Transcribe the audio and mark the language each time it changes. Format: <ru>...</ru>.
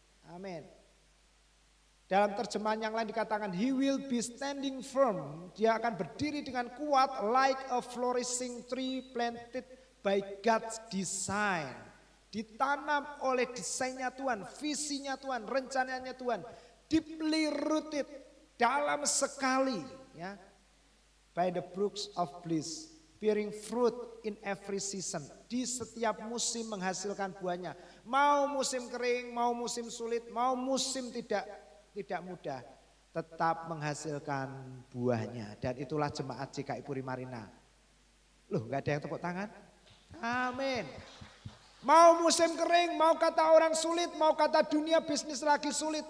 <id>Amin. Dalam terjemahan yang lain dikatakan,</id> <en>he will be standing firm.</en> <id>Dia akan berdiri dengan kuat</id> <en>like a flourishing tree planted by God's design.</en> <id>Ditanam oleh desainnya Tuhan, visinya Tuhan, rencananya Tuhan.</id> <en>Deeply rooted,</en> <id>dalam sekali.</id> <en>Ya, by the brooks of bliss, bearing fruit in every season.</en> <id>Di setiap musim menghasilkan buahnya. Mau musim kering, mau musim sulit, mau musim tidak mudah, tetap menghasilkan buahnya. Dan itulah jemaat GKI Puri Marina. Loh, gak ada yang tepuk tangan? Amin. Mau musim kering, mau kata orang sulit, mau kata dunia bisnis lagi sulit.</id>